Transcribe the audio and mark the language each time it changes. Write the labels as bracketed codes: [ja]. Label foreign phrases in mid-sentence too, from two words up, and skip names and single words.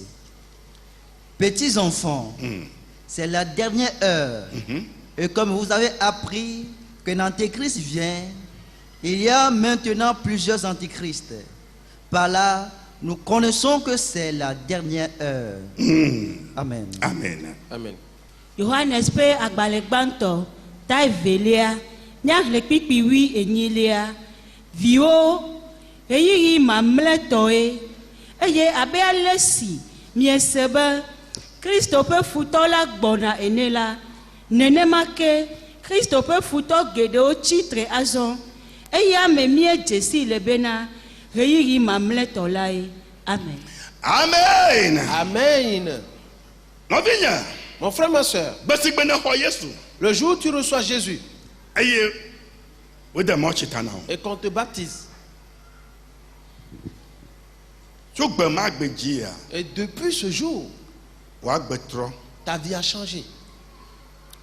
[fr] Petits enfants, c'est la dernière heure. Et comme vous avez appris qu'un antéchrist vient, il y a maintenant plusieurs antéchrists. Par là, nous connaissons que c'est la dernière heure. Amen. Amen. Amen. [ee] Johannes pe agbalẽgbãtɔ ta evelia nyaxlẽ kpikpiwi enyilia viwo ɣeyiɣi mamlɛtɔe eye abe ale si miese be Kristo ƒe futɔ la gbɔna ene la nenema ke Kristo ƒe futɔ geɖewo tsitre azɔ eye ame miedze si le bena ɣeyiɣi mamlɛtɔ lae. Amen. Amen. Amen. [fr] Mon frère, ma soeur, le jour où tu reçois Jésus et qu'on te baptise, et depuis ce jour, ta vie a changé.